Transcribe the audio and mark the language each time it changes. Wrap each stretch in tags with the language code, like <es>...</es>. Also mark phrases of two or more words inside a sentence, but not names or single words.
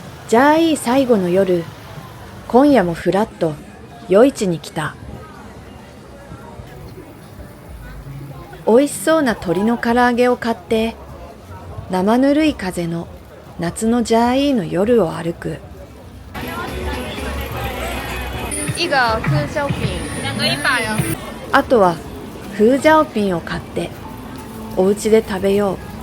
<ja>じゃあいい最後の夜、今夜もふらっと夜市に来た。美味しそうな鶏の唐揚げを買って、生ぬるい風の夏のジャーイーの夜を歩く。</ja> <zh>一个科胶饼，2个100啊。</zh> <ja>あとはフージャオピンを買ってお家で食べよう。</ja>